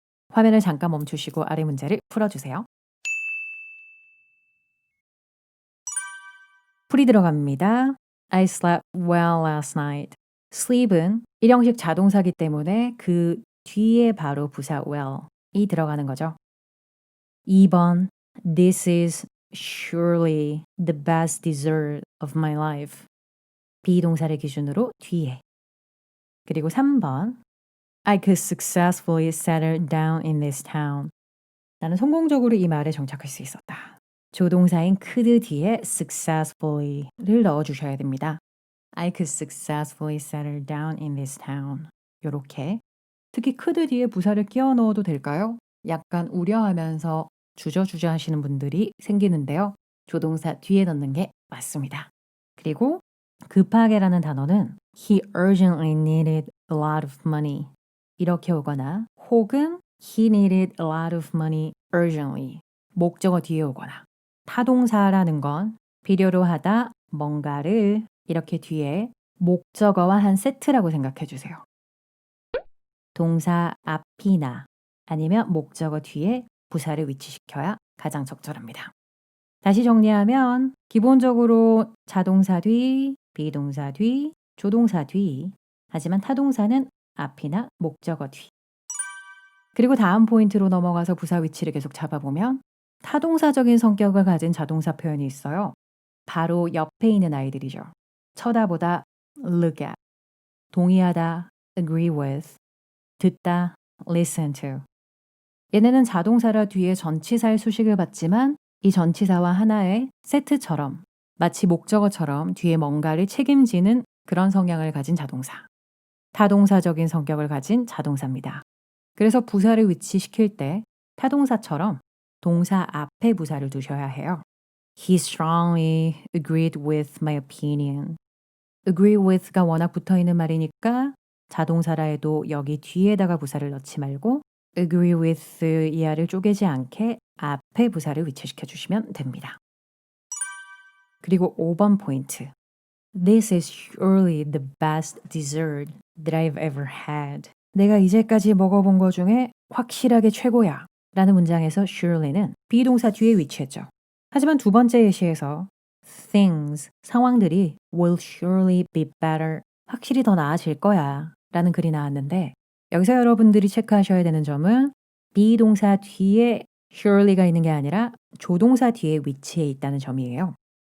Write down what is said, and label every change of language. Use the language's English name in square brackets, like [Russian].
[Korean] 화면을 잠깐 멈추시고 아래 문제를 풀어주세요. 풀이 들어갑니다. [English] I slept well last night. [Korean] sleep은 일형식 자동사기 때문에 그 뒤에 바로 부사 well이 들어가는 거죠. [English] 2번 This is surely the best dessert of my life. [Korean] 비동사를 기준으로 뒤에. 그리고 3번 [English] I could successfully settle down in this town. [Korean] 나는 성공적으로 이 말에 정착할 수 있었다. 조동사인 could 뒤에 successfully를 넣어주셔야 됩니다. [English] I could successfully settle down in this town. [Korean] 요렇게. 특히 could 뒤에 부사를 끼워 넣어도 될까요? 약간 우려하면서 주저주저 하시는 분들이 생기는데요. 조동사 뒤에 넣는 게 맞습니다. 그리고 급하게라는 단어는 [English] He urgently needed a lot of money. [Korean] 이렇게 오거나 혹은 [English] He needed a lot of money urgently. [Korean] 목적어 뒤에 오거나 타동사라는 건 필요로 하다, 뭔가를 이렇게 뒤에 목적어와 한 세트라고 생각해 주세요. 동사 앞이나 아니면 목적어 뒤에 부사를 위치시켜야 가장 적절합니다. 다시 정리하면 기본적으로 자동사 뒤, 비동사 뒤, 조동사 뒤, 하지만 타동사는 앞이나 목적어 뒤. 그리고 다음 포인트로 넘어가서 부사 위치를 계속 잡아보면 타동사적인 성격을 가진 자동사 표현이 있어요. 바로 옆에 있는 아이들이죠. 쳐다보다, [English] look at, [Korean] 동의하다, [English] agree with, [Korean] 듣다, [English] listen to. [Korean] 얘네는 자동사라 뒤에 전치사의 수식을 받지만 이 전치사와 하나의 세트처럼 마치 목적어처럼 뒤에 뭔가를 책임지는 그런 성향을 가진 자동사. 타동사적인 성격을 가진 자동사입니다. 그래서 부사를 위치시킬 때 타동사처럼 동사 앞에 부사를 두셔야 해요. [English] He strongly agreed with my opinion. [Korean] agree with가 워낙 붙어있는 말이니까 자동사라 해도 여기 뒤에다가 부사를 넣지 말고 agree with 이하를 쪼개지 않게 앞에 부사를 위치시켜 주시면 됩니다. 그리고 5번 포인트. [English] This is surely the best dessert that I've ever had. [Korean] 내가 이제까지 먹어본 것 중에 확실하게 최고야. 라는 문장에서 surely는 비동사 뒤에 위치했죠. 하지만 두 번째 예시에서 things, 상황들이 [English] will surely be better. [Korean] 확실히 더 나아질 거야. 라는 글이 나왔는데 여기서 여러분들이 체크하셔야 되는 점은 비동사 뒤에 surely가 있는 게 아니라 조동사 뒤에 위치해 있다는 점이에요.